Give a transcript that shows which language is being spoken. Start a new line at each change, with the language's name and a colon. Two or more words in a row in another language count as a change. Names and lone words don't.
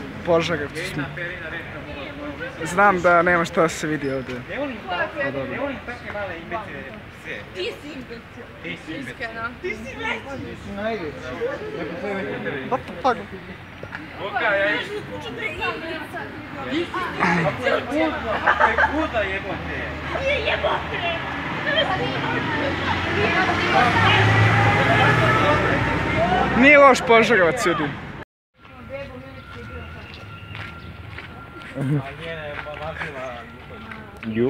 Serbian: Požarevcu smo. Znam da nema šta da se vidi ovdje. Ti si iskreno. Ti si najveći.
English: What the fuck?
Serbian: Nije loš Požarevac, ljudi. Ju?